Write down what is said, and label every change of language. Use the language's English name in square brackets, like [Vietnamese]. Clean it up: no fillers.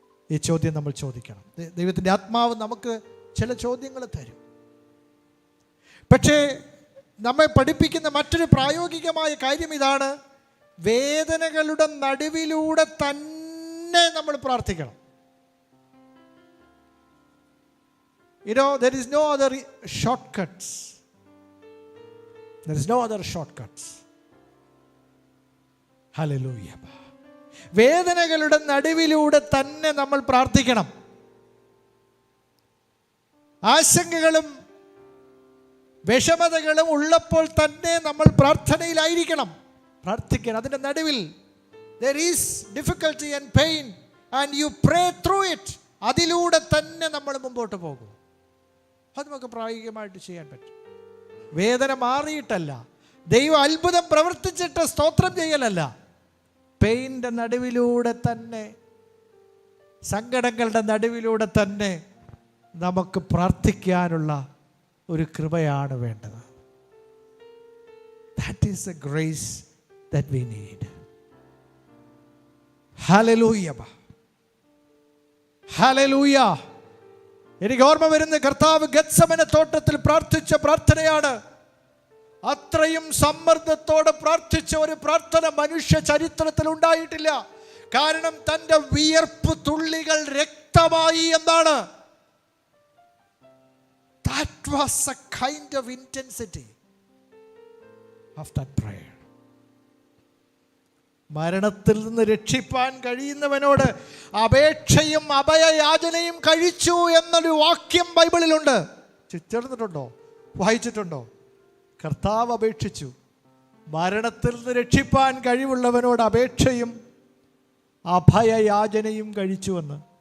[Malayalam] ഈ ചോദ്യം നമ്മൾ ചോദിക്കണം. ദൈവത്തിൻ്റെ ആത്മാവ് നമുക്ക് ചില ചോദ്യങ്ങൾ തരും. പക്ഷേ നമ്മെ പഠിപ്പിക്കുന്ന മറ്റൊരു പ്രായോഗികമായ കാര്യം ഇതാണ്: വേദനകളുടെ നടുവിലൂടെ തന്നെ നമ്മൾ പ്രാർത്ഥിക്കണം. [English] There is no other shortcuts. There is no other shortcuts. Hallelujah. [Malayalam] വേദനകളുടെ നടുവിലൂടെ തന്നെ നമ്മൾ പ്രാർത്ഥിക്കണം. ആശങ്കകളും വിഷമതകളും ഉള്ളപ്പോൾ തന്നെ നമ്മൾ പ്രാർത്ഥനയിലായിരിക്കണം, പ്രാർത്ഥിക്കണം. അതിൻ്റെ നടുവിൽ [English] there is difficulty and pain and you pray through it. [Malayalam] അതിലൂടെ തന്നെ നമ്മൾ മുമ്പോട്ട് പോകും. അത് നമുക്ക് പ്രായോഗികമായിട്ട് ചെയ്യാൻ പറ്റും. വേദന മാറിയിട്ടല്ല, ദൈവം അത്ഭുതം പ്രവർത്തിച്ചിട്ട് സ്തോത്രം ചെയ്യലല്ല, പെയിൻ്റെ നടുവിലൂടെ തന്നെ, സങ്കടങ്ങളുടെ നടുവിലൂടെ തന്നെ നമുക്ക് പ്രാർത്ഥിക്കാനുള്ള ഒരു കൃപയാണ് വേണ്ടത്. [English] That is a grace that we need. [Malayalam] Hallelujah, hallelujah. എനിക്ക് ഓർമ്മ വരുന്ന കർത്താവ് ഗത്സമനെ തോട്ടത്തിൽ പ്രാർത്ഥിച്ച പ്രാർത്ഥനയാണ്. അത്രയും സമ്മർദ്ദത്തോടെ പ്രാർത്ഥിച്ച ഒരു പ്രാർത്ഥന മനുഷ്യ ചരിത്രത്തിൽ ഉണ്ടായിട്ടില്ല. കാരണം തൻ്റെ വിയർപ്പ് തുള്ളികൾ രക്തമായി എന്നാണ്. [English] That was a kind of intensity of that prayer. [Malayalam] മരണത്തിൽ നിന്ന് രക്ഷിപ്പാൻ കഴിയുന്നവനോട് അപേക്ഷയും അഭയയാചനയും കഴിച്ചു എന്നൊരു വാക്യം ബൈബിളിലുണ്ട്. ചേർന്നിട്ടുണ്ടോ? വായിച്ചിട്ടുണ്ടോ? കർത്താവ് അപേക്ഷിച്ചു. മരണത്തിൽ നിന്ന് രക്ഷിപ്പാൻ കഴിവുള്ളവനോട് അപേക്ഷയും അഭയയാചനയും കഴിച്ചുവെന്ന്.